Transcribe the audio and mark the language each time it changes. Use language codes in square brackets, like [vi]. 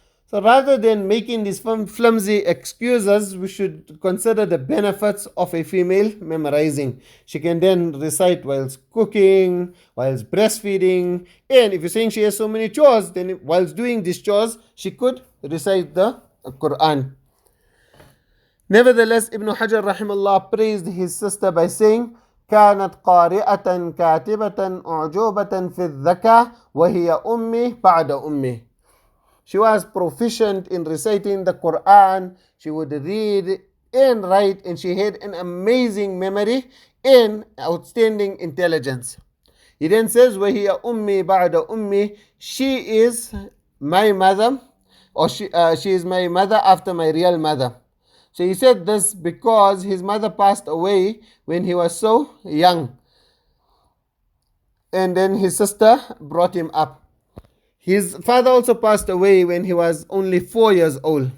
[en] So rather than making these flimsy excuses, we should consider the benefits of a female memorizing. She can then recite whilst cooking, whilst breastfeeding, and if you're saying she has so many chores, then whilst doing these chores, she could recite the Quran. Nevertheless, Ibn Hajar rahimahullah praised his sister by saying, [ar] كانت قارئة كاتبة أعجوبة في الذكاء وهي أمي بعد أمي. [en] She was proficient in reciting the Quran. She would read and write, and she had an amazing memory and outstanding intelligence. He then says, [ar] وَهِيَ أُمِّي بَعْدَ أُمِّي. [en] She is my mother, or she is my mother after my real mother. So he said this because his mother passed away when he was so young. And then his sister brought him up. His father also passed away when he was only 4 years old.